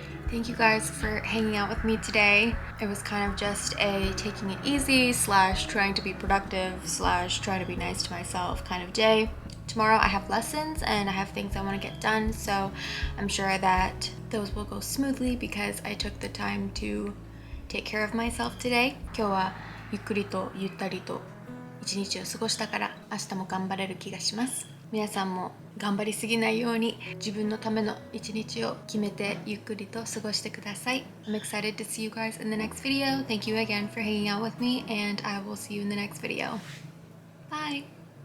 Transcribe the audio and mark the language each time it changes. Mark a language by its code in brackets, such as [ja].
[en] Thank you guys for hanging out with me today. It was kind of just a taking it easy / trying to be productive / trying to be nice to myself kind of day. Tomorrow I have lessons and I have things I want to get done, so I'm sure that those will go smoothly because I took the time to take care of myself today. [ja] 今日はゆっくりとゆったりと一日を過ごしたから明日も頑張れる気がします。皆さんも頑張りすぎないように自分のための一日を決めてゆっくりと過ごしてください。 [en] I'm excited to see you guys in the next video. Thank you again for hanging out with me and I will see you in the next video. Bye!